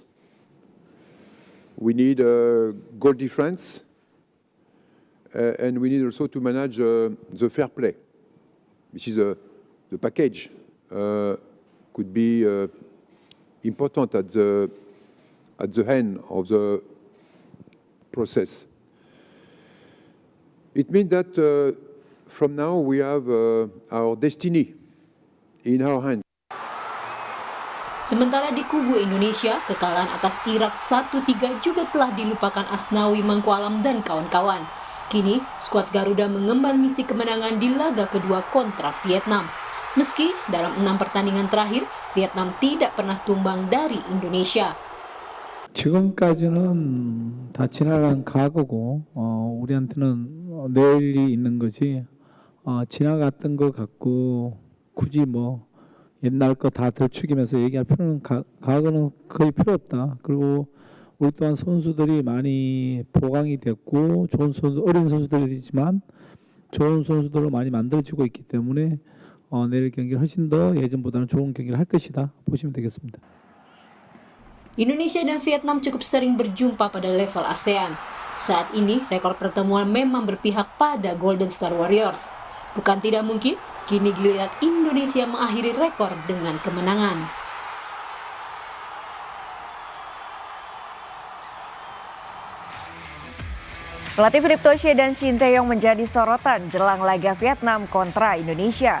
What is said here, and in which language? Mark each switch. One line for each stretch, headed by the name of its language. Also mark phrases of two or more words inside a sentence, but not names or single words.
English: We need goal difference, and we need also to manage the fair play, which is the package could be important at the end of the process. It means that. From now, we have our destiny in our hands.
Indonesian: Sementara di kubu Indonesia, kekalahan atas Irak 1-3 juga telah dilupakan Asnawi Mangkualam dan kawan-kawan. Kini, skuad Garuda mengemban misi kemenangan di laga kedua kontra Vietnam. Meski dalam 6 pertandingan terakhir, Vietnam tidak pernah tumbang dari Indonesia.
Korean: 지금까지는 다 지나간 과거고 우리한테는 내일이 있는 거지. 지나갔던 것 같고 굳이 뭐 옛날 거 다 들추기면서 얘기할 필요는 과거는 거의 필요 없다. 그리고 우리 또한 선수들이 많이 보강이 됐고 좋은 선수, 어린 선수들이지만 좋은 선수들로 많이 만들어지고 있기 때문에 내일 경기를 훨씬 더 예전보다는 좋은 경기를 할 것이다 보시면 되겠습니다.
Indonesian: Indonesia dan Vietnam cukup sering berjumpa pada level ASEAN. Saat ini, rekor pertemuan memang berpihak pada Golden Star Warriors. Bukan tidak mungkin, kini giliran Indonesia mengakhiri rekor dengan kemenangan. Pelatih Philippe Poche dan Shin Tae-yong menjadi sorotan jelang laga Vietnam kontra Indonesia.